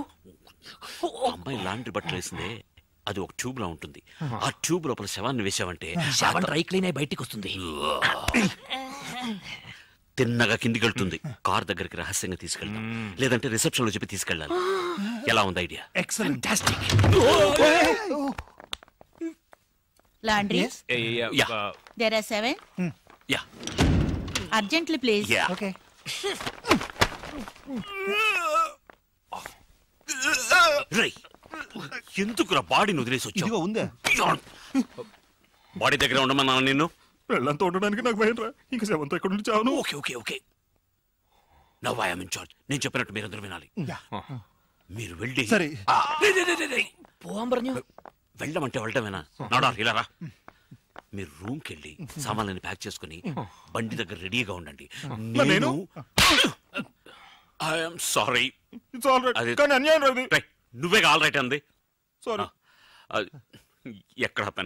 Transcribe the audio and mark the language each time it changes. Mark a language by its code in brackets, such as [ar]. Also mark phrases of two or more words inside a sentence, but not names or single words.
[te] అమ్మాయి లాండ్రీ బట్టలు వేసిందే, అది ఒక ట్యూబ్ లా ఉంటుంది. ఆ ట్యూబ్ లోపల శవాన్ని వేసావంటే శవం డ్రై క్లీన్ అయి బయటికి వస్తుంది. తిన్నగా కిందికి వెళ్తుంది. కార్ దగ్గరికి రహస్యంగా తీసుకెళ్తాం, లేదంటే రిసెప్షన్ లో చెప్పి తీసుకెళ్ళాలి. ఎలా ఉంది ఐడియా? ఎక్సలెంట్. [en] Laundry? Yeah. There are 7. Yeah. Urgently, please. Yeah. Okay. [te] రై, ఎందుకురా బాడీని వదిలేసి వచ్చావు? ఇదిగో ఉందే. బాడీ దగ్గర ఉండమన్నా నిన్ను. వెళ్ళంతా ఉండడానికి నాకు భయం రా. ఇంకా సెవెంత్ ఎక్కడ నుంచి చావును. [en] okay okay okay, now I am in charge. [te] నేను చెప్పినట్టు మీరందరూ వినాలి. మీరు వెళ్ళి సరే. [ml] പോവാൻ പറഞ്ഞു. [te] వెళ్ళమంటే వెళ్ళటమేనా? నాడా ఇలా రా. మీరు రూమ్ కి వెళ్ళి సామాన్లని ప్యాక్ చేసుకుని బండి దగ్గర రెడీగా ఉండండి. [en] నేను I'm sorry. [te] కానీ అన్యాయం రాదు. నువ్వే [en] all right [te] అంది. సారీ. ఎక్కడ పెన్?